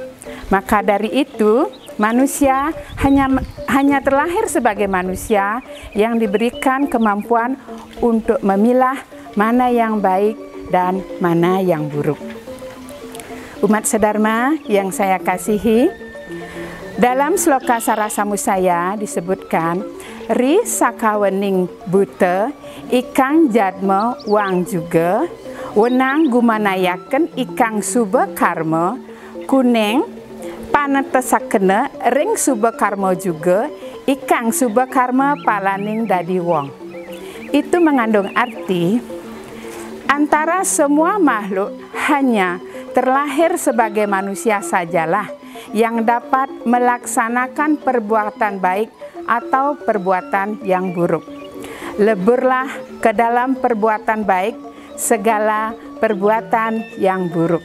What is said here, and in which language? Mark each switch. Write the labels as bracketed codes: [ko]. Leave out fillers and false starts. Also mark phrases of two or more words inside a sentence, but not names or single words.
[id] Maka dari itu, manusia hanya terlahir sebagai manusia yang diberikan kemampuan untuk memilah mana yang baik dan mana yang buruk. Umat sedharma yang saya kasihi, dalam sloka Sarasamusaya disebutkan, [kaw] Ri sakawening bute, ikang jadma wang juga, wenang gumanayaken ikang suba karma, kuneng panetesakena ring suba karma juga, ikang suba karma palaning dadi wong. [id] Itu mengandung arti antara semua makhluk hanya terlahir sebagai manusia sajalah yang dapat melaksanakan perbuatan baik atau perbuatan yang buruk. Leburlah ke dalam perbuatan baik segala perbuatan yang buruk.